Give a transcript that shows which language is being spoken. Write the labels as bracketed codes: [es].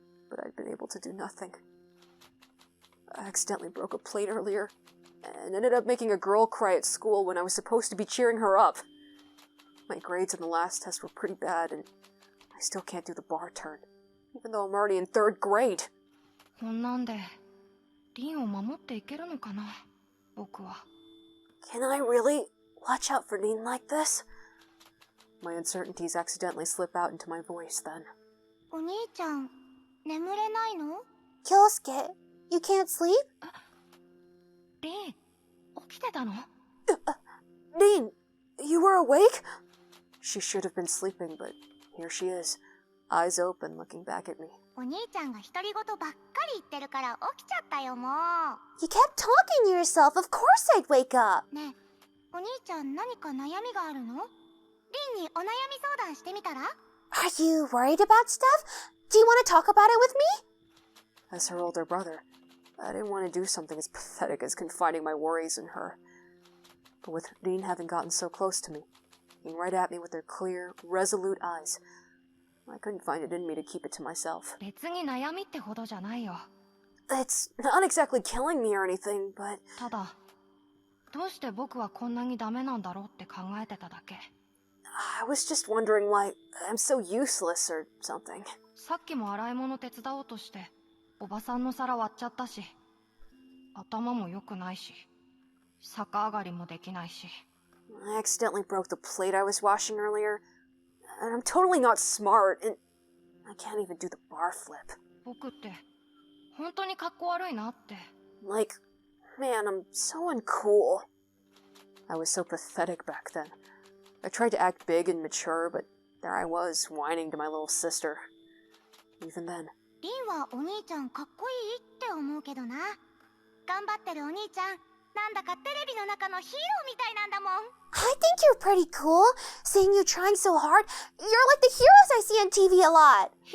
[en] But I'd been able to do nothing. I accidentally broke a plate earlier, and ended up making a girl cry at school when I was supposed to be cheering her up. My grades in the last test were pretty bad, and I still can't do the bar turn, even though I'm already in 3rd grade. [ja] そんなんでリンを守っていけるのかな、僕は。 [en] Can I really watch out for Dean like this? My uncertainties accidentally slip out into my voice then. [ja] お兄ちゃん、眠れないの？ [en] 京介、you can't sleep? [ja] リン、起きてたの？ [en] Dean, you were awake? She should have been sleeping, but here she is, eyes open, looking back at me. [ja] お兄ちゃんが独り言ばっかり言ってるから起きちゃったよ、もう。 [en] You kept talking to yourself. Of course I'd wake up. [ja] ねえ、お兄ちゃん何か悩みがあるの？リンにお悩み相談してみたら？ [en] Are you worried about stuff? Do you want to talk about it with me? As her older brother, I didn't want to do something as pathetic as confiding my worries in her. But with Dean having gotten so close to me, looking right at me with their clear, resolute eyes, I couldn't find it in me to keep it to myself. [ja] 別に悩みってほどじゃないよ。 [en] It's not exactly killing me or anything, but... [ja] ただ、どうして僕はこんなにダメなんだろうって考えてただけ。 [en] I was just wondering why I'm so useless or something. [ja] さっきも洗い物手伝おうとして、おばさんの皿割っちゃったし、頭も良くないし、逆上がりもできないし。 [en] I accidentally broke the plate I was washing earlier, and I'm totally not smart, and I can't even do the bar flip. [ja] 僕って本当に格好悪いなって。 [en] Like, man, I'm so uncool. I was so pathetic back then. I tried to act big and mature, but there I was, whining to my little sister. Even then. [ja] リンはお兄ちゃんかっこいいって思うけどな。頑張ってるお兄ちゃん、なんだかテレビの中のヒーローみたいなんだもん。 [en] I think you're pretty cool. Seeing you trying so hard, you're like the heroes I see on TV a lot.